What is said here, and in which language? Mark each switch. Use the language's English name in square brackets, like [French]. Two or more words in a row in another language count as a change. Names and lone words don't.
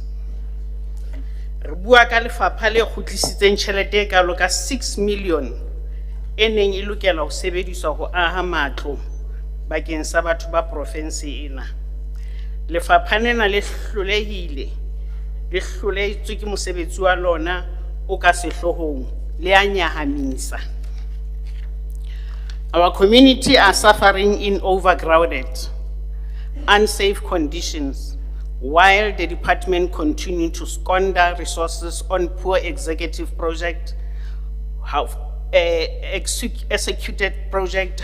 [Southern Sotho] Re bua ka lefapha le kgutlisitseng tjhelete e kalo ka 6 million e neng e lokela ho sebediswa ho aha matlo bakeng sa batho ba province ena. Lefapha lena le hlolehile, le hloletswe ke mosebetsi wa lona o ka sehlohong le a nyahamisa. [English] Our community are suffering in overcrowded, unsafe conditions, while the department continue to squander resources on poor executive project, executed project.